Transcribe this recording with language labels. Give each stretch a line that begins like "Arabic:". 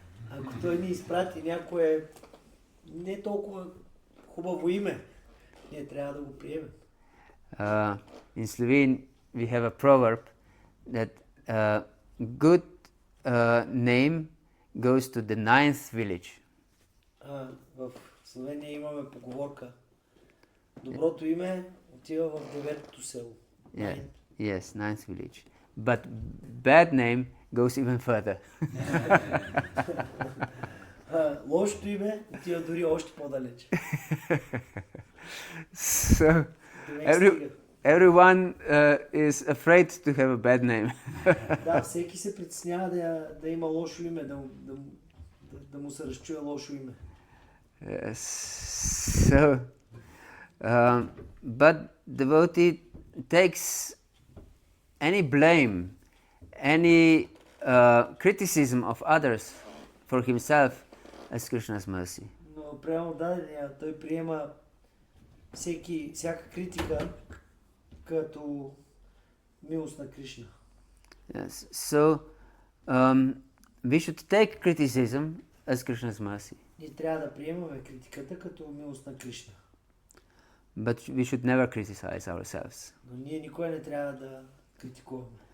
Bulgarian: Ако той ни изпрати някое не толкова хубаво име, ние трябва да го приемем.
English: In Slovene we have a proverb that good name goes to the 9th village.
Bulgarian: В Словения имаме поговорка: доброто име отива в 9-то село.
English: Yeah. Yes, 9th village. but bad name goes even further.
Bulgarian: Лошото име отива дори още по-далеч.
English: So
Bulgarian: Човек стига.
English: everyone is afraid to have a bad name.
Bulgarian: Да, всеки се притеснява да има лошо име, да му се разчуе лошо име.
English: Yes. So, but devotee takes any blame, any criticism of others for himself as Krishna's mercy.
Bulgarian: Но преданодадения той приема всяка критика като милост на Кришна.
English: Yes. So, we should take criticism as Krishna's mercy.
Bulgarian: Ние трябва да приемаме критиката като милост на Кришна.
English: But we should never criticize ourselves.
Bulgarian: Но ние никога не трябва да критикуваме.